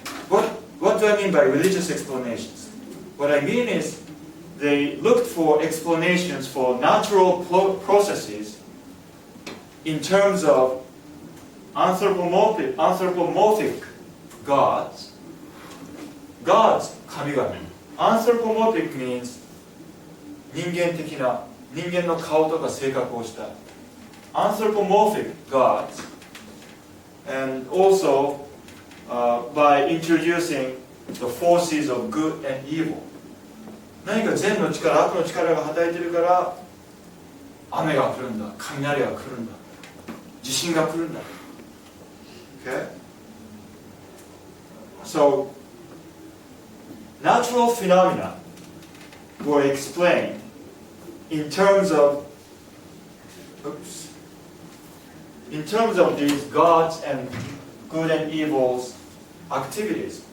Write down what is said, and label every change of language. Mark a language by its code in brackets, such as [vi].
[en] What do I mean by religious explanations? What I mean is they looked for explanations for natural processes in terms of anthropomorphic gods. Gods, 神々. Anthropomorphic means [ja] 人間的な、人間の顔とか性格をした。 [en] Anthropomorphic gods. And also by introducing the forces of good and evil. [ja] 何か善の力、悪の力が働いているから雨が降るんだ、雷が来るんだ、地震が来るんだ。 [en] Okay? So, natural phenomena were explained in terms of these gods and good and evil's activities.